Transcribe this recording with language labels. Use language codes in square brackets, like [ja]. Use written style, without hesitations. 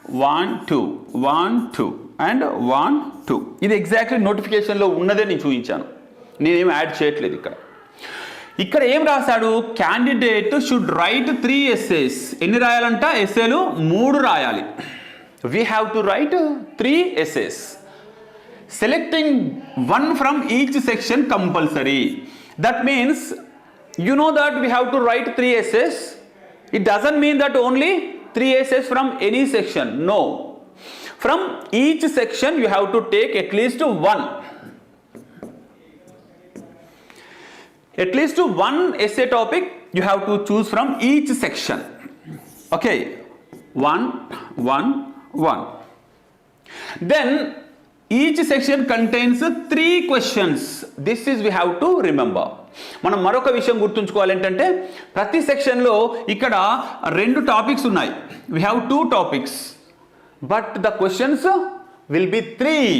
[en] 1 2 1 2 and 1 2. [te] ఇది exactly నోటిఫికేషన్లో ఉన్నదే నేను చూపించాను, నేనేం యాడ్ చేయట్లేదు. ఇక్కడ ఏం రాశాడు? [en] Candidate should write 3 essays. [te] ఎన్ని రాయాలంట? ఎస్సేలు 3 రాయాలి. [en] We have to write 3 essays. Selecting 1 from each section compulsory. That means you know that we have to write 3 essays. It doesn't mean that only 3 essays from any section. No. From each section you have to take at least 1. At least 1 essay topic you have to choose from each section. Okay. 1 1 1. Then each section contains 3 questions. This is we have to remember. [te] మనం మరొక విషయం గుర్తుంచుకోవాలి ఏంటంటే ప్రతి సెక్షన్లో ఇక్కడ 2 topics ఉన్నాయి. [en] we have 2 topics but the questions will be 3.